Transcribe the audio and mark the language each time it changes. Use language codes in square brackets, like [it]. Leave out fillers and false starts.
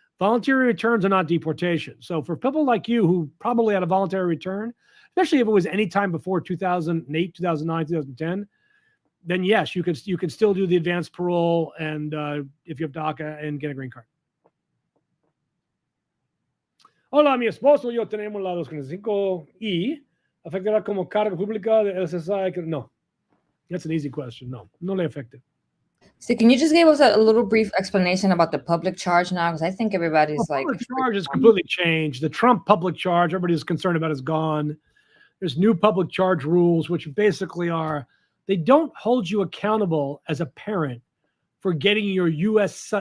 [en] Voluntary returns are not deportation. So for people like you who probably had a voluntary return, especially if it was any time before 2008, 2009, 2010, then yes, you can still do the advanced parole, and if you have DACA, and get a green card. [es] Hola, mi esposo y yo tenemos la 255 ¿Afectará como carga pública de SSI? [en] No. That's an easy question. [es] No le afecta. [en] So can you just give us a little brief explanation about the public charge now? Because I think everybody's public charge has completely changed. The Trump public charge, everybody's concerned about, is gone. There's new public charge rules, which basically are, they don't hold you accountable as a parent for getting your U.S.